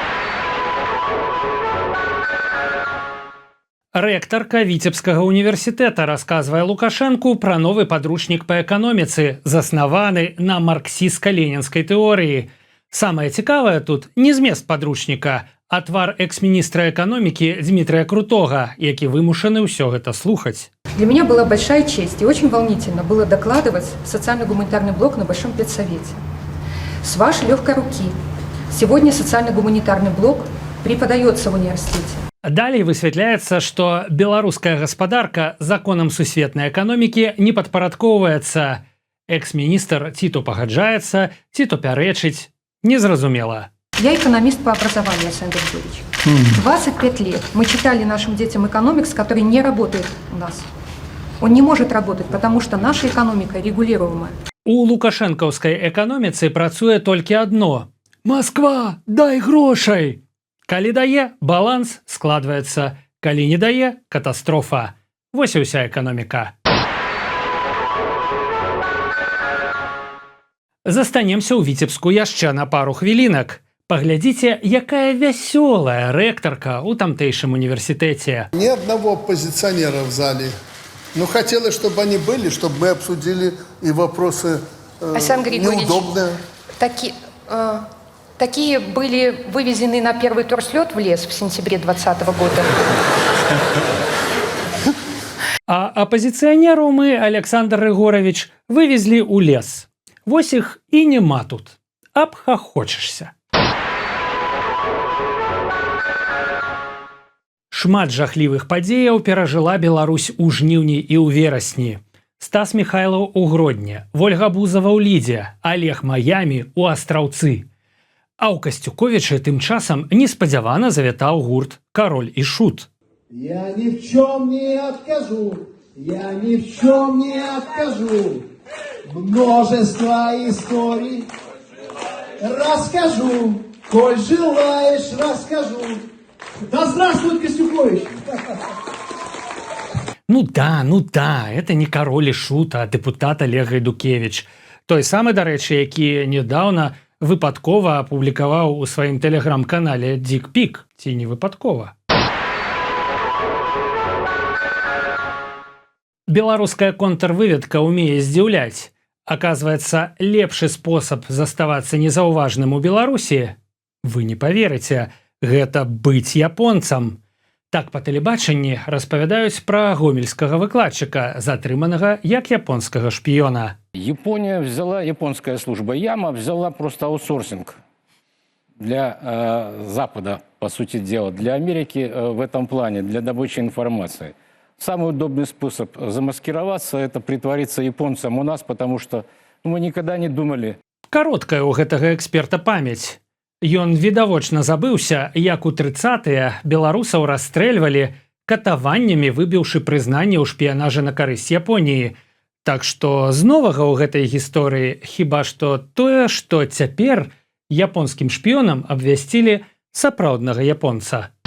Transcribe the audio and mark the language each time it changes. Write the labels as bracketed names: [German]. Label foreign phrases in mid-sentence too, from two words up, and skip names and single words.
[Belarusian] Рэктарка Віцебскага універсітэта расказвае Лукашэнку пра новы падручнік па эканоміцы, заснаваны на марксістска-ленінскай тэорыі. Самае цікавае тут не змест падручніка, а твар экс-міністра эканомікі Дмітрия Крутога, які вымушаны ўсё гэта слухаць. [Russian] Для меня была большая честь и очень волнительно было докладывать социально-гуманитарный блок на Большом педсовете. С вашей легкой руки сегодня социально-гуманитарный блок преподается в университете. [Belarusian] Далей высвятляецца, што беларуская гаспадарка законам сусветнай эканомікі не падпарадкоўваецца. Экс-міністр ці то пагаджаецца, ці то пярэчыць. Незразумела. [Russian] Я экономист по образованию, Александр Григорьевич. 25 лет мы читали нашим детям экономикс, который не работает у нас. Он не может работать, потому что наша экономика регулируемая. [Belarusian] У лукашэнкаўскай эканоміцы працуе толькі адно. Москва, дай грошай! Калі дае, баланс складваецца. Калі не дае, катастрофа. Вось і ўся эканоміка. Застанемся ў Віцебску яшчэ на пару хвілінак. Паглядзіце, якая вясёлая рэктарка ў тамтэйшым універсітэце. [Russian] Ни одного оппозиционера в зале. Но хотелось, чтобы они были, чтобы мы обсудили и вопросы неудобные. Такие были вывезены на первый турслет в лес в сентябре 2020 года. [Belarusian] А апозіцыянераў мы, Александр Григорович, вывезлі ў лес. Вось іх і няма тут. Абхахочешся. Шмат жахлівых падзеяў перажыла Беларусь у жніўні і ў верасні. Стас Михайлаў у Гродні, Вольга Бузава ў Лідзе, Олег Маямі ў Астраўцы. А ў Касцюковічы тым часам неспадзявана завітаў гурт «Король і Шут». [Russian] Я ни в чем не откажу, я ни в чем не откажу. Множество историй расскажу, коль желаешь, расскажу. Да здравствует Костюкович! Ну да, это не Король і Шут, а депутат Олег Гайдукевич. [Belarusian] Той самы, дарэчы, які нядаўна выпадкова апублікаваў у сваім тэлеграм-канале «Дик-пік». Ці не выпадкова? Беларуская контрвыведка умее здзіўляць. Оказывается, лепшы спосаб заставацца незаўважным у Беларусі, вы не поверыце, гэта быць японцам. Так па тэлебачанні распавядаюць пра гомельскага выкладчыка, затрыманага як японскага шпіёна. [Russian] Японская служба Яма взяла просто аутсорсинг для Запада, по сути дела, для Америки в этом плане, для добычи информации. Самый удобный способ замаскироваться – это притвориться японцем у нас, потому что мы никогда не думали. [Belarusian] Кароткая у гэтага эксперта памяць. Ён відавочна забыўся, як у 30-е беларусаў расстрэльвалі катаваннямі, выбіўшы прызнанне ў шпіянажы на карысць Японіі. Так што з новага ў гэтай гісторыі хіба што тое, што цяпер японскім шпіёнам абвясцілі сапраўднага японца.